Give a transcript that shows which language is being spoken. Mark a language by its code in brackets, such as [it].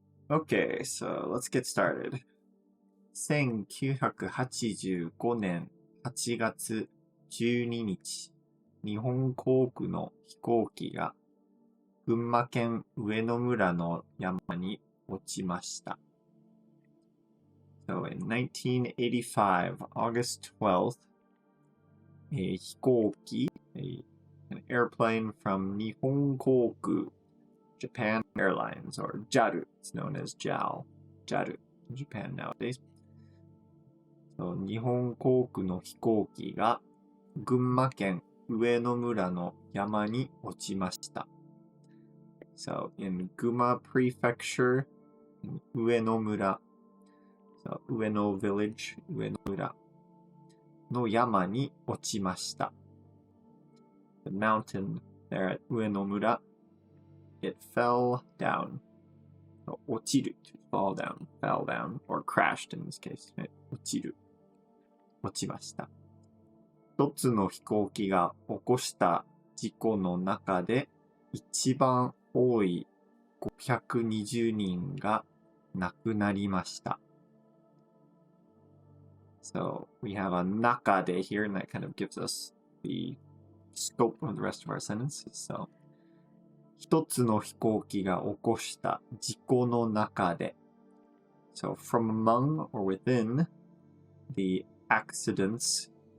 [en] Okay, so let's get started. [ja] 1985年8月12日、日本航空の飛行機が群馬県上野村の山に落ちました。 [en] So in 1985, August 12th, a 飛行機, an airplane from 日本航空 Japan Airlines, or JAL, it's known as JAL in Japan nowadays. [ja] So, 日本航空の飛行機が群馬県上野村の山に落ちました。 [en] So, in Guma Prefecture, in 上野村, so, 上野 Village, [ja] 上野村の山に落ちました。 [en] The mountain there at 上野村, it fell down. So, 落ちる to fall down, fell down, or crashed in this case. [ja] 落ちる。落ちました。一つの飛行機が起こした事故の中で一番多い520人が亡くなりました。 [en] So we have a 中で here, and that kind of gives us the scope of the rest of our sentences. So [ja] 一つの飛行機が起こした事故の中で [en] So from among or within the accidents